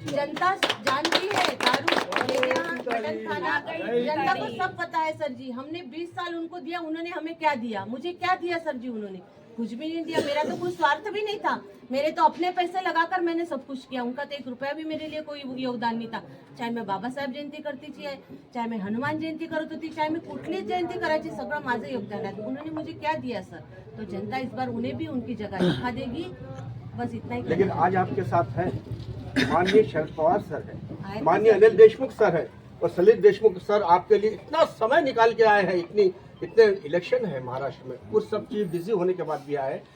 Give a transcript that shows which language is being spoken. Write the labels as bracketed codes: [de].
[hi] जनता जानती है दारू लेना, मटन खाना, जनता को सब पता है सर जी। हमने 20 साल उनको दिया, उन्होंने हमें क्या दिया? मुझे क्या दिया सर जी? उन्होंने कुछ भी नहीं दिया। मेरा तो कोई स्वार्थ भी नहीं था, मेरे तो अपने पैसे लगाकर मैंने सब कुछ किया। उनका तो 1 रुपया भी मेरे लिए कोई योगदान नहीं था। चाहे मैं बाबासाहेब जयंती करती थी, चाहे मैं [mr] हनुमान जयंती करत होती, चाहे मैं कुठलीच जयंती करायची, सगळं माझं योगदान आहे। [hi] उन्होंने मुझे क्या दिया सर? तो जनता इस बार उन्हें भी उनकी जगह दिखा देगी, बस इतना ही। लेकिन आज आपके साथ है माननीय शरद पवार सर है, माननीय अनिल देशमुख सर है और सलील देशमुख सर आपके लिए इतना समय निकाल के आए हैं। इतने इलेक्शन है महाराष्ट्र में, उस सब चीज बिजी होने के बाद भी आए।